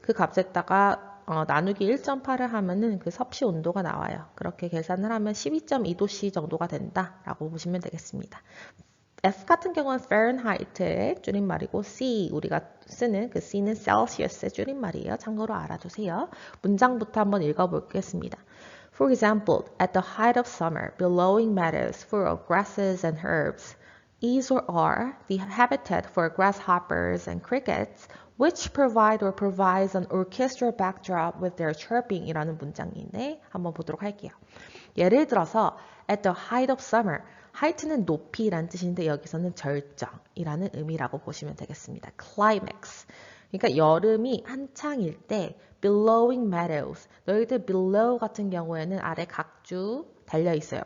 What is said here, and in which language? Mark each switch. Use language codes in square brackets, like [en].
[ko] 그 값에다가 나누기 1.8을 하면은 그 섭씨 온도가 나와요. 그렇게 계산을 하면 12.2도씨 정도가 된다라고 보시면 되겠습니다. F 같은 경우는 Fahrenheit의 줄임말이고 C 우리가 쓰는 그 C는 Celsius의 줄임말이에요. 참고로 알아두세요. 문장부터 한번 읽어보겠습니다. [en] For example, at the height of summer, billowing meadows full of grasses and herbs is or are the habitat for grasshoppers and crickets, which provide or provides an orchestral backdrop with their chirping [ko] 이라는 문장인데 한번 보도록 할게요. 예를 들어서 [en] at the height of summer, [ko] height는 높이란 뜻인데 여기서는 절정이라는 의미라고 보시면 되겠습니다. climax. 그러니까 여름이 한창일 때 billowing meadows. 너희들 below 같은 경우에는 아래 각주 달려 있어요.